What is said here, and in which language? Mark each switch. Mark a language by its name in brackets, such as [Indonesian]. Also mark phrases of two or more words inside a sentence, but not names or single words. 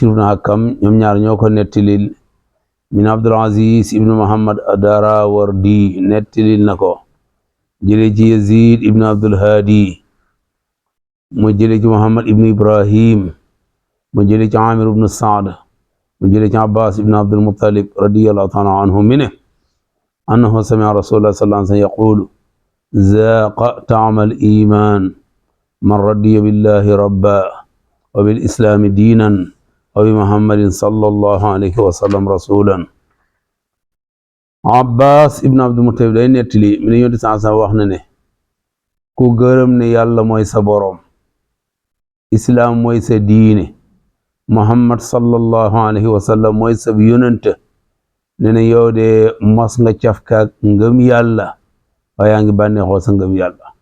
[Wolof] ibn Hakam ñoom ñaar ñoo ko nettilil min Abdul Aziz ibnu Muhammad ad-Darawardi nettilil na ko jële ci [Arabic] Yazid ibnu Abdul Hadi [Wolof] mu jële ci [Arabic] Muhammad ibnu Ibrahim [Wolof] mu jële ci [Arabic] Amir ibnu Saad [Wolof] mu jële ci [Arabic] عباس بن عبد المطلب رضي الله تعالى عنه منه أنه سمع رسول الله صلى الله عليه وسلم يقول ذاق طعم الإيمان من رضي بالله ربا وبالإسلام دينا وبمحمد صلى الله عليه وسلم رسولا [Wolof] Abbas ibn Abdul Muttalib day nettali mi ne yonent sa wax na ne ku gërëm ne yàlla mooy sa boroom islaam mooy sa diine muhammad [Arabic] صلى الله عليه وسلم [Wolof] mooy sa yonent ne ne yow de mos nga cafkaak ngëm yàlla waaye yaa ngi bànneexoo sa ngëm yàlla